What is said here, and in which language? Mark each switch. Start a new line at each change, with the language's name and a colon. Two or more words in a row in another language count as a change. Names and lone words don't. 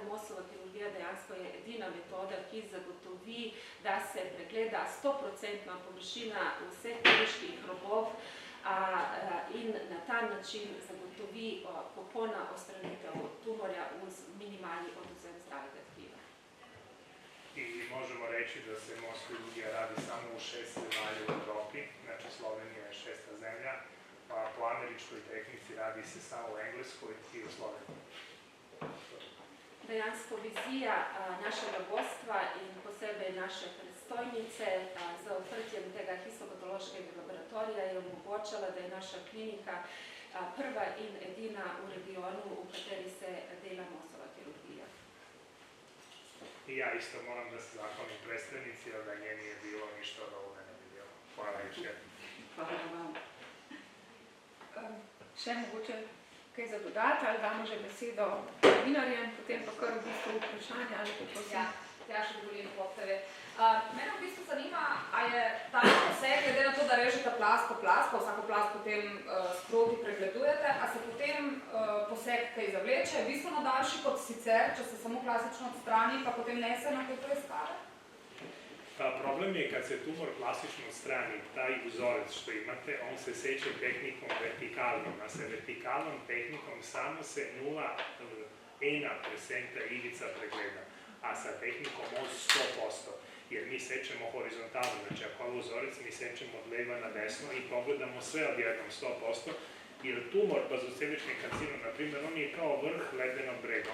Slovenian: Mosova kirurgija dejansko je edina metoda, ki zagotovi, da se pregleda 100% površina vseh kirurških robov in na ta način zagotovi popolna odstranitev tumorja uz minimalni odvzem zdravega tkiva.
Serbian: I možemo reći da se most kirurgija radi samo u 6 zemalja u Evropi, znači Slovenija je 6. zemlja, a po američkoj tehnici radi se samo u Engleskoj i u Sloveniji.
Slovenian: Dejansko vizija našega vodstva in posebej naše predstojnice za odprtjem tega histopatološkega laboratorija je omogočala, da je naša klinika prva in edina v regionu, v kateri se dela Mosova kirurgija.
Serbian: I ja isto moram da se zahvalim predstavnici, jer da nje nije bilo ništa od ovoga ne bi bilo. Hvala još jednom. Hvala vam.
Slovenian: Še mogoče kaj za dodati, ali damo že besedo novinarjem, potem pa kar v bistvu vprašanje, ali pa prosim. Ja še govorim po TV. Mene v bistvu zanima, a je ta poseg, glede na to, da režete plast po plast, pa vsako plast potem sproti pregledujete, a se potem poseg kaj zavleče, bistveno daljši kot sicer, če se samo klasično odstrani, pa potem nese na kaj preiskave?
Serbian: Problem je kad se tumor plastično odstrani, taj uzorec što imate, on se seče tehnikom vertikalnom, a sa vertikalnom tehnikom samo se 0,1% ivica pregleda, a sa tehnikom od 100%, jer mi sečemo horizontalno, znači ako je uzorec mi sečemo od lijeva na desno i pogledamo sve odjednom 100%, Jer tumor bazocelični karcinom, na primjer, on je kao vrh ledenog brega.